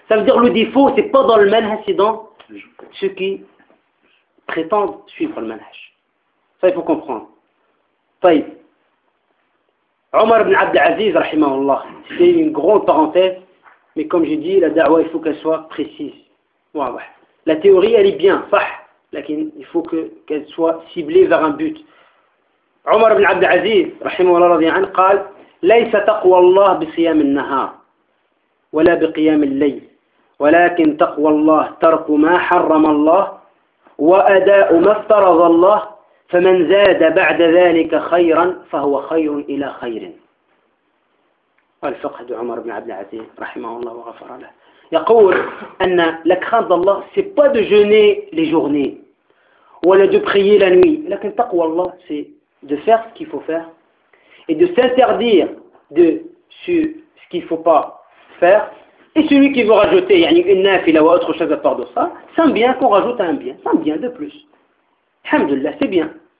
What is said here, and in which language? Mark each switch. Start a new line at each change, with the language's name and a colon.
French: Ça veut dire le défaut, ce n'est pas dans le manhaj, c'est dans ceux qui prétendent suivre le manhaj. Ça, il faut comprendre. Taïb. Omar ibn Abd al-Aziz, rahimahullah, c'est une grande parenthèse, mais comme j'ai dit, la da'wah, il faut qu'elle soit précise. La théorie, elle est bien, mais il faut qu'elle soit ciblée vers un but.
Arabic: Omar ibn Abd al-Aziz, rahimahullah, radhiya anhu, قال ليس تقوى الله بصيام النهار ولا بقيام الليل ولكن تقوى الله ترك ما حرم الله وأداء ما افترض الله فمن زاد بعد ذلك خيرا فهو خير الى خير. الفقه عمر بن عبد العزيز رحمه الله وغفر له يقول ان لا
French: crainte d'Allah c'est pas de jeûner les journées ولا de prier la nuit,
Arabic: لكن تقوى الله
French: c'est de faire ce qu'il faut faire et de s'interdire de ce qu'il faut pas faire. Et celui qui veut rajouter يعني une nafila ou autre chose à part de ça, c'est un bien qu'on rajoute à un bien, c'est un bien de plus. Alhamdulillah, c'est bien.